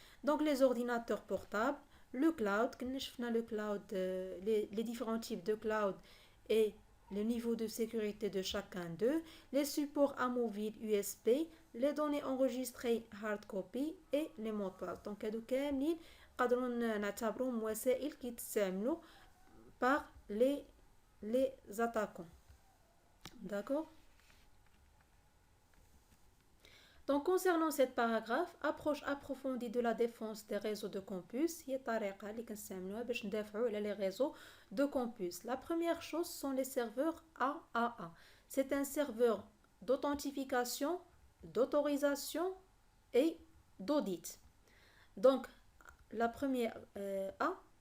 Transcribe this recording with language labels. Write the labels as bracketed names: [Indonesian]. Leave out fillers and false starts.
[French] Donc les ordinateurs portables, le cloud, le cloud, les différents types de cloud et le niveau de sécurité de chacun d'eux, les supports amovibles USB, les données enregistrées hard copy et les mots de passe. [Arabic] Donc هادو كاملين نقدروا نعتبروهم وسائل كيتستعملوا [French] par les attaquants. D'accord. Donc concernant cette paragraphe, approche approfondie de la défense des réseaux de campus, [Arabic] هي الطريقة اللي كنستعملوها باش ندافعوا على [French] les réseaux de campus. La première chose sont les serveurs AAA. C'est un serveur d'authentification, d'autorisation et d'audit. Donc la première A